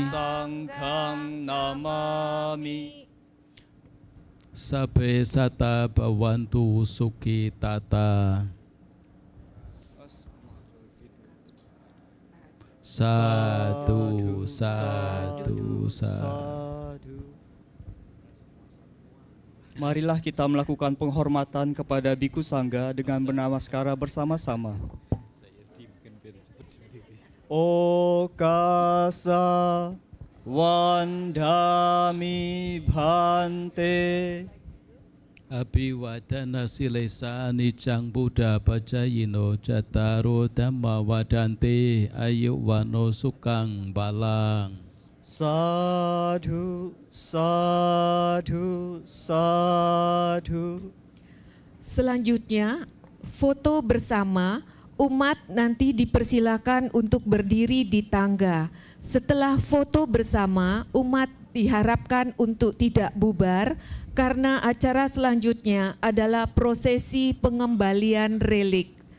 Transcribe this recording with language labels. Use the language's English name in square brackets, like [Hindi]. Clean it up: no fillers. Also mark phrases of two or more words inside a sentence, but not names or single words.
[Pali] Sanghang namami. Sabbe sata bhavantu sukhi tata. Sadu, sadu, sadu. [Indonesian] Marilah kita melakukan penghormatan kepada Biku Sangga dengan bernamaskara bersama-sama. [Pali] Okasa wandami bhante. Abhiwadana silesa nicang Buddha pacayino cattaro dhamma wadanti ayuwano sukang balang. Sadhu, sadhu, sadhu. [Indonesian] Selanjutnya, foto bersama. Umat nanti dipersilakan untuk berdiri di tangga. Setelah foto bersama, umat diharapkan untuk tidak bubar karena acara selanjutnya adalah prosesi pengembalian relik.